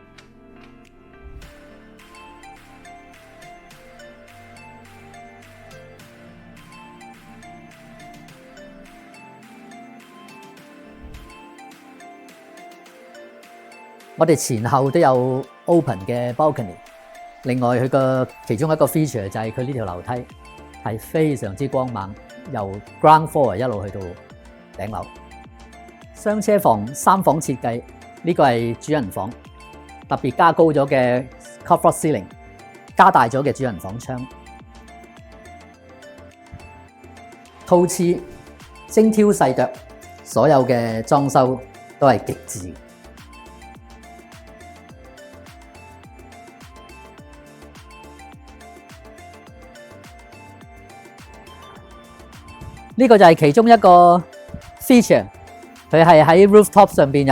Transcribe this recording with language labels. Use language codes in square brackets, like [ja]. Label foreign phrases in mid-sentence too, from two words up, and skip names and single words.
[yue] 我哋前後都有 open 嘅 balcony， 另外佢個其中一個 feature 就係佢呢條樓梯係非常之光猛，由 [en] ground floor [yue] 一路去到頂樓。雙車房3房設計，呢個係主人房，特別加高咗嘅 [en] covered ceiling， [yue] 加大咗嘅主人房窗，套廁精挑細琢，所有嘅裝修都係極致。呢個就係其中一個 feature， 佢係喺 rooftop 上邊